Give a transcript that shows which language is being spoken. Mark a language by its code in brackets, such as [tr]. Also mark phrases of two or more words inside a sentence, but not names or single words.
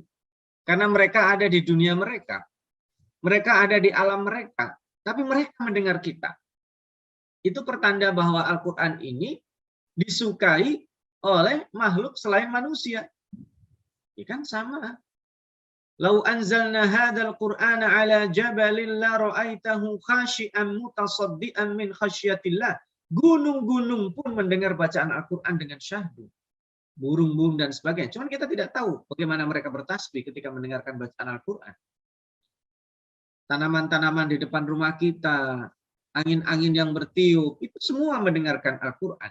[id] Karena mereka ada di dunia mereka. Mereka ada di alam mereka. Tapi mereka mendengar kita. Itu pertanda bahwa Al-Quran ini disukai oleh makhluk selain manusia. Ya kan sama. [ar] لو أنزلنا هذا القرآن على جبل لرأيته خاشعا متصدعا من خشية الله. [id] Gunung-gunung pun mendengar bacaan Al-Quran dengan syahdu. Burung-burung dan sebagainya. Cuman kita tidak tahu bagaimana mereka bertasbih ketika mendengarkan bacaan Al-Quran. Tanaman-tanaman di depan rumah kita, angin-angin yang bertiup, itu semua mendengarkan Al-Quran.